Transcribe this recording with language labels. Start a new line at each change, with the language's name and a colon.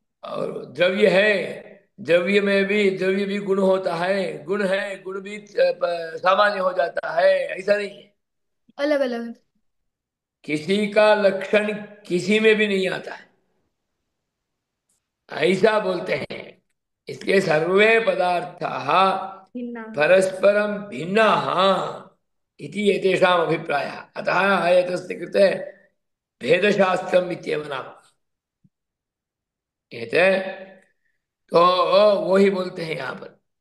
Hindi: और द्रव्य है, द्रव्य भी गुण होता है, गुण है, गुण भी सामान्य हो जाता है, ऐसा नहीं है। अलग अलग किसी का लक्षण किसी में भी नहीं आता है, ऐसा बोलते हैं। इसलिए
Sanskrit: सर्वे पदार्थाः भिन्ना परस्परं भिन्नाः इति एतेषाम् अभिप्रायः। अतः एतस्य कृते भेदशास्त्रम् इत्येव नाम।
Hindi: एते तो वो ही बोलते हैं यहाँ पर।